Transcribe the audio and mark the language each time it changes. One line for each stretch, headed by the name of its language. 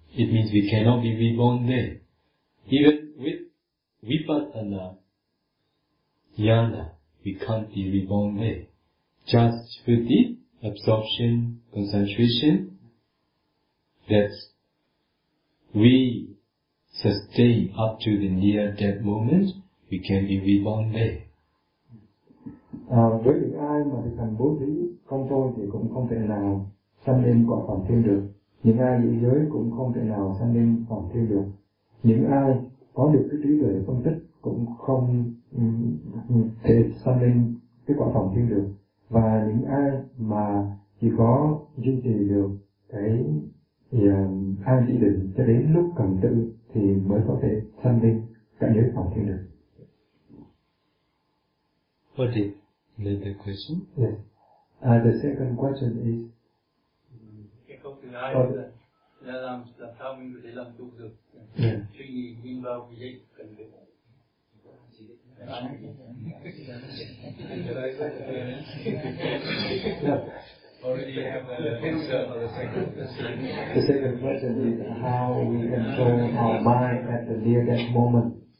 English: It means we cannot be reborn there. Even with vipassana jnana, we can't be reborn there. Just with the absorption, concentration that we sustain up to the near death moment, we can be reborn there.
Vietnamese: Với những ai mà thực hành bố thí không thôi thì cũng không thể nào sanh lên cõi phạm thiên được. Những ai giữ giới cũng không thể nào sanh lên phạm thiên được. Những ai có được cái trí tuệ phân tích cũng không thể sanh lên cái quả phạm thiên được. Và những ai mà chỉ có duy trì được cái an chỉ định cho đến lúc cần tự thì mới có thể sanh lên cảnh giới phạm thiên được.
English: What is another question? Yes. The second question is the second question is how we control our mind at the near death moment.